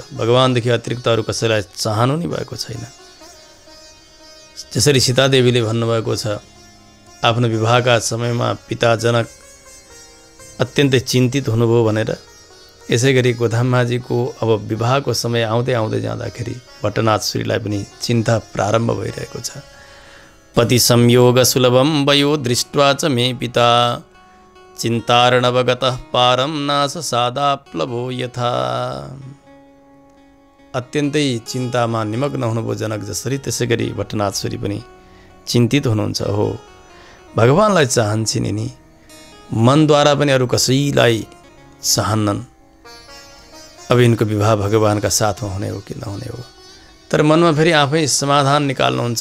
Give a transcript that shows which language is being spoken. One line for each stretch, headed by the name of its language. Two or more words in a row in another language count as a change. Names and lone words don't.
Nepali: भगवानदेखि अतिरिक्त अरू कसैलाई चाहनु नै भएको छैन। जसरी सीतादेवीले भन्नुभएको छ, आफ्नो विवाहका समयमा पिता जनक अत्यन्तै चिन्तित हुनुभयो भनेर, यसै गरी गोदामाजीको अब विवाहको समय आउँदै आउँदै जाँदाखेरि भट्टनाथ सूर्यलाई पनि चिन्ता प्रारम्भ भइरहेको छ।
Sanskrit: पति संयोग सुलभम वयो दृष्ट्वा च मे पिता चिन्तार्णवगतः पारम नाश सादाप्लवो यथा।
Nepali: अत्यन्तै चिन्तामा निमग्न हुनुभयो जनक जसरी, त्यसै गरी भट्टनाथ सूर्य पनि चिन्तित हुनुहुन्छ। हो भगवानलाई चाहन्छन् नि, मनद्वारा पनि अरू कसैलाई चाहन्नन्। अब यिनको विवाह भगवानका साथमा हुने हो कि नहुने हो, तर मनमा फेरि आफै समाधान निकाल्नुहुन्छ।